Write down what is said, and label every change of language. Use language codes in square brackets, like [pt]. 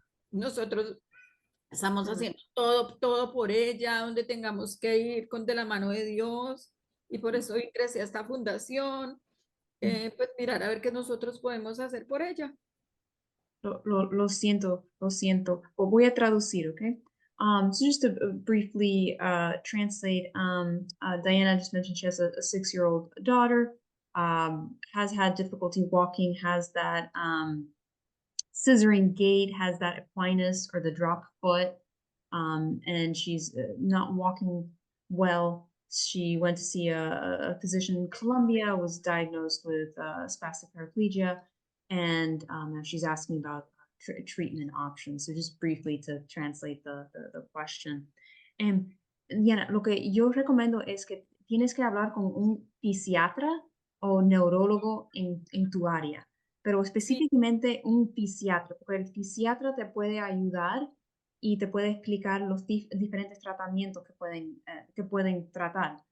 [es] Nosotros estamos haciendo todo, todo por ella, donde tengamos que ir con de la mano de Dios y por eso ingresé a esta fundación, pues mirar a ver qué nosotros podemos hacer por ella. Lo siento, lo siento. Voy a traducir, okay? [en] So just to briefly translate, Diana just mentioned she has a 6-year-old daughter, has had difficulty walking, has that scissoring gait, has that equinus or the drop foot, and she's not walking well. She went to see a physician in Colombia, was diagnosed with spastic paraplegia, and now she's asking about treatment options. So just briefly to translate the question. [es] Diana, lo que yo recomiendo es que tienes que hablar con un fisiatra o neurólogo en tu área, pero específicamente un fisiatra, porque el fisiatra te puede ayudar y te puede explicar los diferentes tratamientos que pueden tratar.